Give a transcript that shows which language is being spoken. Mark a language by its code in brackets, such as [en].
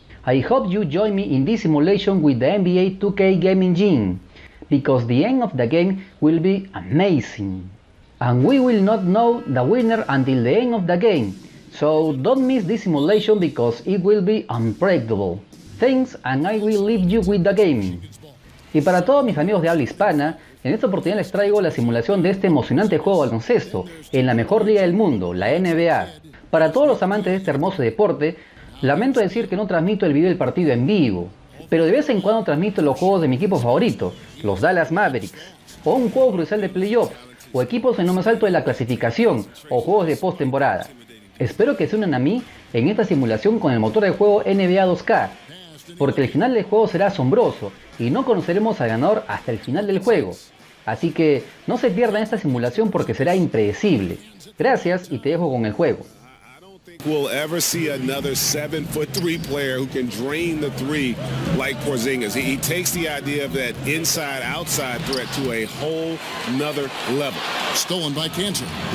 [en] I hope you join me in this simulation with the NBA 2K game engine, because the end of the game will be amazing. And we will not know the winner until the end of the game, so don't miss this simulation because it will be unpredictable. Thanks, and I will leave you with the game. [es] Y para todos mis amigos de habla hispana, en esta oportunidad les traigo la simulación de este emocionante juego de baloncesto en la mejor liga del mundo, la NBA. Para todos los amantes de este hermoso deporte, lamento decir que no transmito el video del partido en vivo, pero de vez en cuando transmito los juegos de mi equipo favorito, los Dallas Mavericks, o un juego crucial de playoffs, o equipos en lo más alto de la clasificación, o juegos de postemporada. Espero que se unan a mí en esta simulación con el motor de juego NBA 2K, porque el final del juego será asombroso y no conoceremos al ganador hasta el final del juego. Así que no se pierdan esta simulación porque será impredecible. Gracias y te dejo con el juego. [en] We'll ever see another 7'3" player who can drain the three like Porzingis. He takes the idea of that inside-outside threat to a whole nother level. Stolen by Cantor.